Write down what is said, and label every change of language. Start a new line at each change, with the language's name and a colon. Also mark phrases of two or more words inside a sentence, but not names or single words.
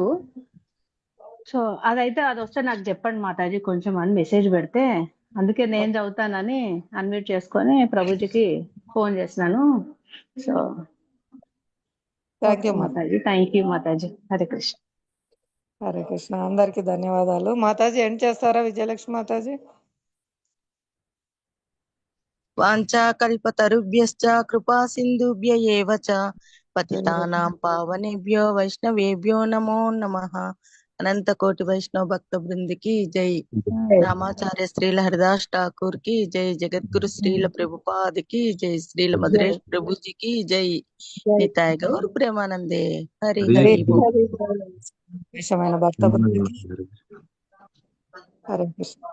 Telugu: సో అది వస్తే నాకు చెప్పండి మాతాజీ కొంచెం అని మెసేజ్ పెడితే, అందుకే నేను చదువుతానని అన్మ్యూట్ చేసుకొని ప్రభుజీకి ఫోన్ చేసినాను. సో
English: thank you
Telugu: మాతాజీ,
English: thank you
Telugu: మాతాజీ. హరే కృష్ణ. హరే కృష్ణ, అందరికి ధన్యవాదాలు. మాతాజీ ఏం చేస్తారా విజయలక్ష్మి మాతాజీ?
Sanskrit: వాంఛాకల్పతరుభ్యశ్చ కృపా సింధుభ్య ఏవ చ పతితానాం పావనేభ్యో వైష్ణవేభ్యో నమో నమః.
Telugu: అనంత కోటి వైష్ణవ భక్త బృందికి జై. రామాచార్య శ్రీల హరిదాస్ ఠాకూర్ కి జై. జగద్గురు శ్రీల ప్రభుపాద్ కి జై. శ్రీల మధురేష్ ప్రభుజీ కి జై. నితాయ గౌర్ ప్రేమానందే. హరి హరి విషమైన భక్త బృందికి హరే కృష్ణ.